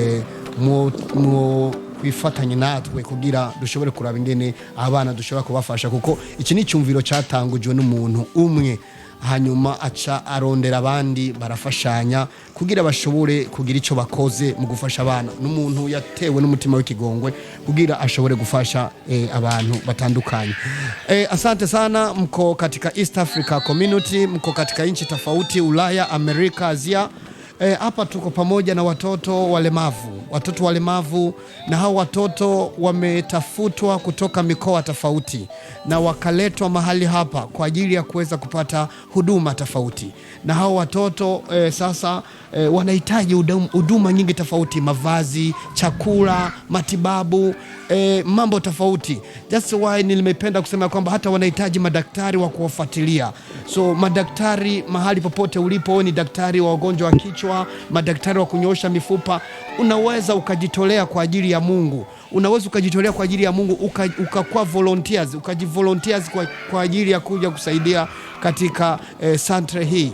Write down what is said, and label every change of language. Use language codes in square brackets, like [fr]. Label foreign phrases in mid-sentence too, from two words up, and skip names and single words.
[rn] kwifatanya natwe kugira dushobore kuraba ingene abana dushobora kubafasha kuko iki ni cyumviro cyatangujwe n'umuntu umwe hanyuma aca arondera abandi barafashanya kugira bashobore kugira ico bakoze mu gufasha abana n'umuntu yatewe n'umutima w'ikigongwe kugira ashobore gufasha abantu batandukanye [sw] asante sana mko katika East Africa Community mko katika nchi tofauti Ulaya, Amerika, Asia hapa tuko pamoja na watoto walemavu na hao watoto wametafutwa kutoka mikoa tofauti na wakaletwa mahali hapa kwa ajili ya kuweza kupata huduma tofauti na hao watoto sasa wanahitaji huduma nyingi tofauti mavazi, chakula, matibabu mambo tofauti. [en] That's why [sw] nilimependa kusema kwamba hata wanahitaji madaktari wa kuwafuatilia. So madaktari mahali popote ulipo ni daktari wa wagonjwa wa kichwa, madaktari wa kunyoosha mifupa, unaweza ukajitolea kwa ajili ya Mungu. Unaweza ukajitolea kwa ajili ya Mungu ukakuwa volunteers, ukajivolunteers kwa ajili ya kuja kusaidia katika center hii.